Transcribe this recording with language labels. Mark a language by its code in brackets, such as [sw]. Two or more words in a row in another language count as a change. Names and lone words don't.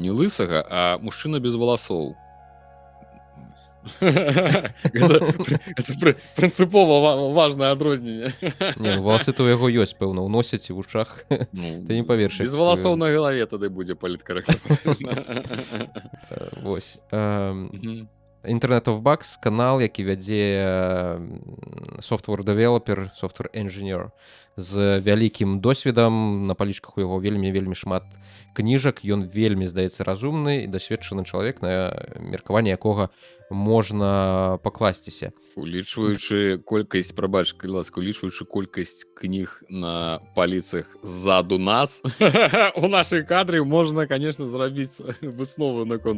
[be] Не лысага, а мужчына без валасоў. Гэта прынцыпова важнае адрозненне. Не, ну, валасы то ў яго ёсць, пэўна, уносяць і ў вушах. Ты не паверш. Без валасоў на галаве тады будзе паліткарэктна. Вось. Internet of Bugs, канал, які вядзе [en] software developer, software engineer [be] з вялікім досведам. На палічках у яго вельмі шмат кніжак. Ён вельмі, здаецца, разумны і дасведчаны чалавек, на меркаванне якога можна пакласціся. Улічваючы колькасць, прабач, калі ласка, улічваючы колькасць кніг на паліцах ззаду нас, у нашай кадры можна, конечно, зрабіць выснову наконт